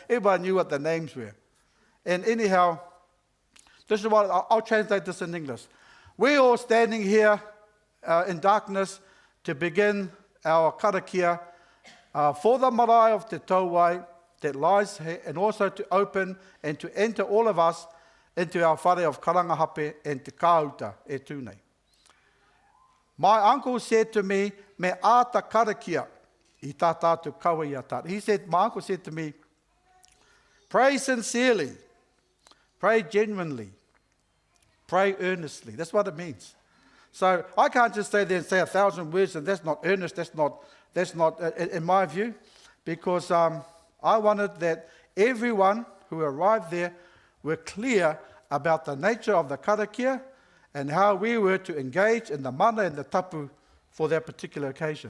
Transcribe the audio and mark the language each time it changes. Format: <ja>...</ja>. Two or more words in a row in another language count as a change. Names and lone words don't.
<en>Everybody knew what the names were. And anyhow, this is what I'll translate this in English. We're all standing here in darkness to begin our karakia for the marae of Te Tauwai that lies here, and also to open and to enter all of us into our whare of karangahape and</en> <mi>te kāuta e tūnei.</mi> <en>My uncle said to me,</en> <mi>me āta karakia I tā tātou kaua I a tātou.</mi> <en>He said, my uncle said to me, pray sincerely, pray genuinely, pray earnestly. That's what it means. So I can't just stay there and say 1,000 words, and that's not earnest, that's not in my view, because I wanted that everyone who arrived there were clear about the nature of the karakia and how we were to engage in the mana and the tapu for that particular occasion.</en>